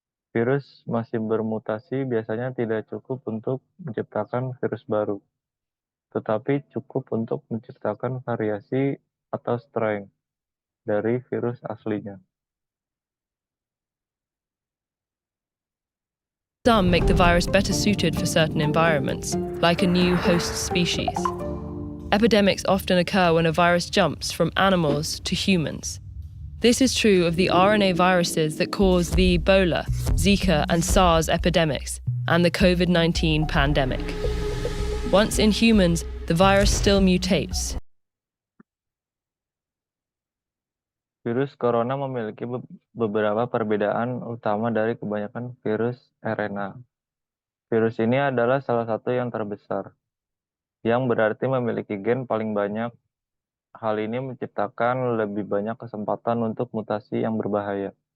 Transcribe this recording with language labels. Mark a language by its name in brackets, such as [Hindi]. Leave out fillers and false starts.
[Indonesian] Virus masih bermutasi biasanya tidak cukup untuk menciptakan virus baru, tetapi cukup untuk menciptakan variasi atau strain dari virus aslinya. [English] Some make the virus better suited for certain environments, like a new host species. Epidemics often occur when a virus jumps from animals to humans. This is true of the RNA viruses that cause the Ebola, Zika, and SARS epidemics, and the COVID-19 pandemic. Once in humans, the virus still mutates. [Indonesian] Virus corona memiliki beberapa perbedaan utama dari kebanyakan virus RNA. Virus ini adalah salah satu yang terbesar, yang berarti memiliki gen paling banyak. Hal ini menciptakan lebih banyak kesempatan untuk mutasi yang berbahaya.